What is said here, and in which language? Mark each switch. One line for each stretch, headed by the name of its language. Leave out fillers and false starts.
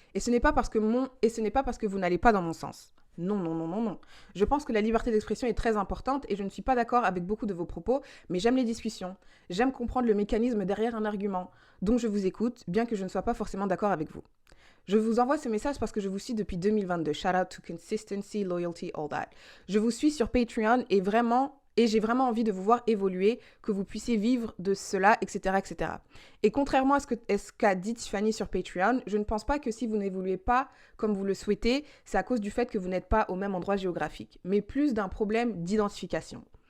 French: Et ce n'est pas parce que vous n'allez pas dans mon sens. Non. Je pense que la liberté d'expression est très importante et je ne suis pas d'accord avec beaucoup de vos propos, mais j'aime les discussions. J'aime comprendre le mécanisme derrière un argument. Donc je vous écoute, bien que je ne sois pas forcément d'accord avec vous. Je vous envoie ce message parce que je vous suis depuis 2022.
English: Shout out to consistency, loyalty, all that.
French: Je vous suis sur Patreon et j'ai vraiment envie de vous voir évoluer, que vous puissiez vivre de cela, etc., etc. Et contrairement à ce qu'a dit Tiffany sur Patreon, je ne pense pas que si vous n'évoluez pas comme vous le souhaitez, c'est à cause du fait que vous n'êtes pas au même endroit géographique, mais plus d'un problème d'identification.